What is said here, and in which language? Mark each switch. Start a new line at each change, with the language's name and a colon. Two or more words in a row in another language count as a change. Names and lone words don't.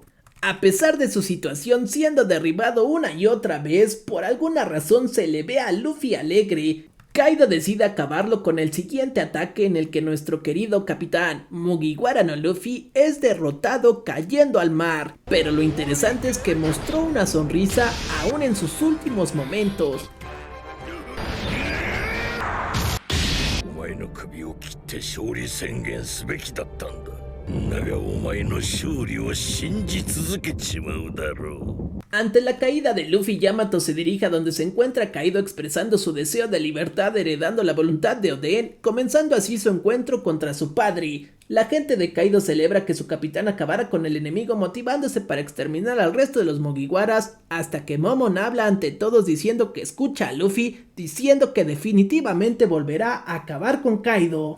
Spanish: A pesar de su situación siendo derribado una y otra vez, por alguna razón se le ve a Luffy alegre. Kaido decide acabarlo con el siguiente ataque en el que nuestro querido capitán Mugiwara no Luffy es derrotado cayendo al mar, pero lo interesante es que mostró una sonrisa aún en sus últimos momentos.
Japanese: お前の首を切って勝利宣言すべきだったんだ。だがお前の勝利を信じ続けちまうだろう。
Spanish: Ante la caída de Luffy, Yamato se dirige a donde se encuentra Kaido expresando su deseo de libertad heredando la voluntad de Oden, comenzando así su encuentro contra su padre. La gente de Kaido celebra que su capitán acabara con el enemigo motivándose para exterminar al resto de los Mugiwaras, hasta que Momon habla ante todos diciendo que escucha a Luffy, diciendo que definitivamente volverá a acabar con Kaido.